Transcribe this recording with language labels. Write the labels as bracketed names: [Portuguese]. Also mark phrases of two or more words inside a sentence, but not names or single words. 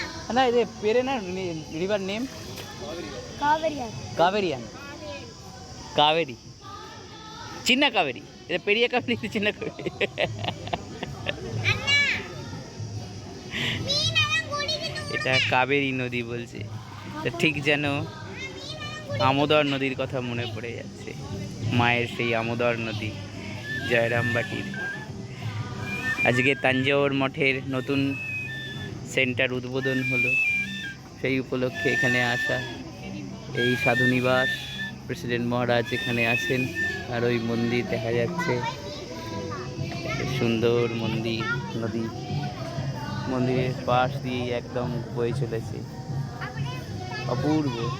[Tamil] না இது பேர் என்ன [English] river name [Tamil] காவேரியான் காவேரி சின்ன காவேரி இது பெரிய காவேரி இது சின்ன காவேரி [Bangla] এটা কাবেরী নদী বলছে ঠিক যেন আমোদর নদীর কথা মনে পড়ে যাচ্ছে মায়ের সেই আমোদর নদী জয়রামবাটির আজকে তাঞ্জাওর মঠের নতুন সেন্টার উদ্বোধন হলো সেই উপলক্ষে এখানে আসা এই সাধুনিবাস প্রেসিডেন্ট মহারাজ এখানে আছেন আর ওই মন্দির দেখা যাচ্ছে সুন্দর মন্দির নদী মন্দিরের পাশ দিয়ে একদম বয়ে চলেছে অপূর্ব